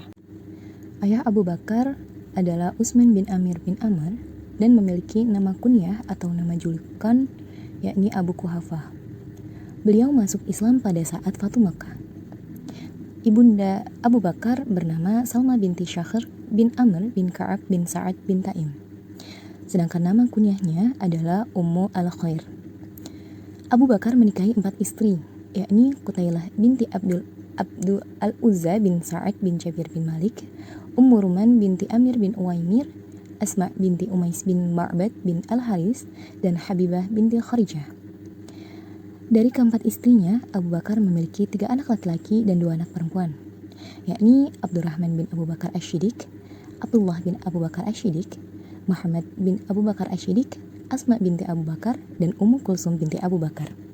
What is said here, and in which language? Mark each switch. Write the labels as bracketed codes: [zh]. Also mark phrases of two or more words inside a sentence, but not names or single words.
[id] Ayah Abu Bakar adalah Utsman bin Amir bin Amr dan memiliki nama kunyah atau nama julukan yakni Abu Quhafah. Beliau masuk Islam pada saat Fatu Makkah. Ibunda Abu Bakar bernama Salma binti Syakhr bin Amr bin Ka'ab bin Sa'ad bin Taim. Sedangkan nama kunyahnya adalah Ummu Al-Khair. Abu Bakar menikahi 4 istri, yakni Qutailah binti Abdul Al-Uzza bin Sa'ad bin Jabir bin Malik, Ummu Ruman binti Amir bin Uwaimir, Asma binti Umais bin Ma'bad bin Al-Haris, dan Habibah binti Kharijah. Dari keempat istrinya, Abu Bakar memiliki 3 anak laki-laki dan 2 anak perempuan, yakni Abdurrahman bin Abu Bakar Asy-Syiddiq, Abdullah bin Abu Bakar Asy-Syiddiq, Muhammad bin Abu Bakar Asy-Syiddiq, Asma binti Abu Bakar, dan Ummu Kulsum binti Abu Bakar.